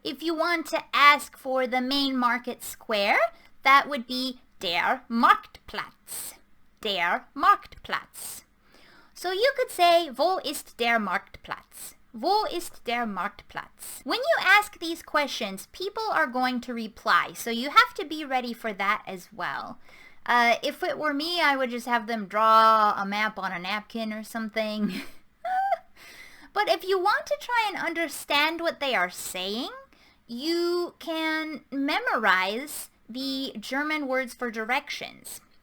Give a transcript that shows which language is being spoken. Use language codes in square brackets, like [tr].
[en] If you want to ask for the main market square, that would be der Marktplatz. [de] Der Marktplatz. [en] So you could say, [de] wo ist der Marktplatz? Wo ist der Marktplatz? [en] When you ask these questions, people are going to reply, so you have to be ready for that as well. If it were me, I would just have them draw a map on a napkin or something. But if you want to try and understand what they are saying, you can memorize the German words for directions.